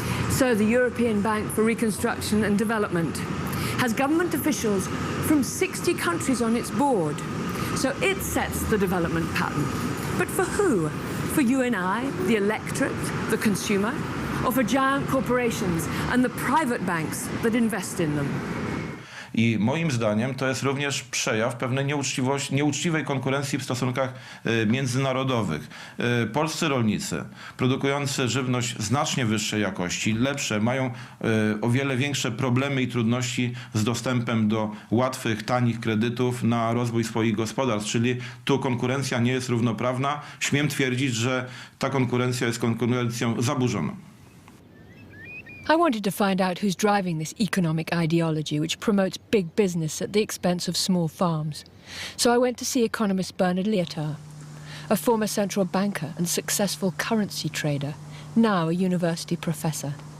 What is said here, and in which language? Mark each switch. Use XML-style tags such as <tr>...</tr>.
<en>So the European Bank for Reconstruction and Development has government officials from 60 countries on its board. So it sets the development pattern. But for who? For you and I, the electorate, the consumer, or for giant corporations and the private banks that invest in them?</en> <pl>I moim zdaniem to jest również przejaw pewnej nieuczciwej konkurencji w stosunkach międzynarodowych. Polscy rolnicy produkujący żywność znacznie wyższej jakości, lepsze, mają o wiele większe problemy i trudności z dostępem do łatwych, tanich kredytów na rozwój swoich gospodarstw, czyli tu konkurencja nie jest równoprawna. Śmiem twierdzić, że ta konkurencja jest konkurencją zaburzoną.</pl> <en>I wanted to find out who's driving this economic ideology which promotes big business at the expense of small farms. So I went to see economist Bernard Lietaer, a former central banker and successful currency trader, now a university professor.</en>